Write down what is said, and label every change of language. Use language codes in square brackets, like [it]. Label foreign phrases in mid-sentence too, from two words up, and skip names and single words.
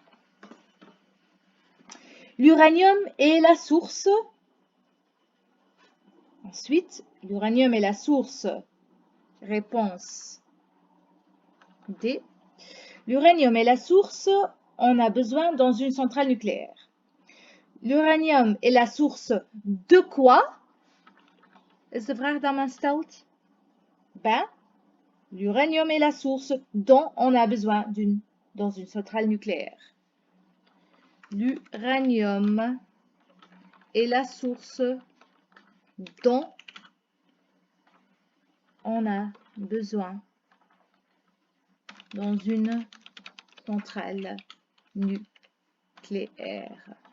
[fr] L'uranium est la source Ensuite, l'uranium est la source. Réponse D. L'uranium est la source, on a besoin dans une centrale nucléaire. L'uranium est la source de quoi? [nl] Is de vraag dan maar stelt? [fr] Ben, l'uranium est la source dont on a besoin dans une centrale nucléaire. L'uranium est la source dont on a besoin dans une centrale nucléaire.